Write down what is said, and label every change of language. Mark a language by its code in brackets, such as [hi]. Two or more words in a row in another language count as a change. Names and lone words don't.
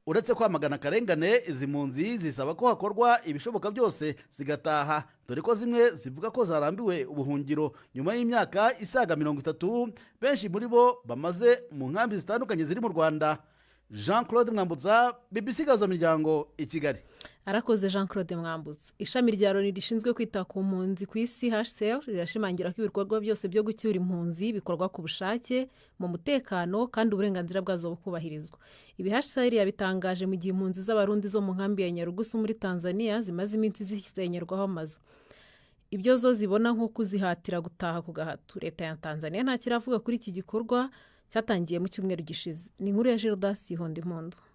[rw] Uretse kwamagana akarengane izi mpunzi zisaba ko hakorwa ibishoboka byose zigataha dore ko zimwe zivuga ko zarambiwe ubuhungiro nyuma y'imyaka isaga 30 benshi muri bo bamaze mu nkambi zitandukanye ziri mu Rwanda. Jean Claude Mwambutsa, BBC Gahuzamiryango i Kigali. Arakoze Jean Claude Mwambutsa. Ishami rya Loni rishinzwe kwita ku mpunzi ku isi HCR rirashimangira ko ibikorwa byose byo gucyura impunzi bikorwa ku bushake mu mutekano kandi uburenganzira bwazo bukubahirizwa. Ibi HCR yabitangaje mu gihe impunzi z'abarundi zo mu nkambi ya Nyarugusu muri Tanzania zimaze iminsi zisenyerwaho amazu. Ibyo zo zibona nko kuzihatira gutaha ku gahato. Leta ya Tanzania nta kiravuga kuri iki gikorwa cyatangiye mu cyumweru gishize. Ni inkuru ya Gildas Hondimpondo.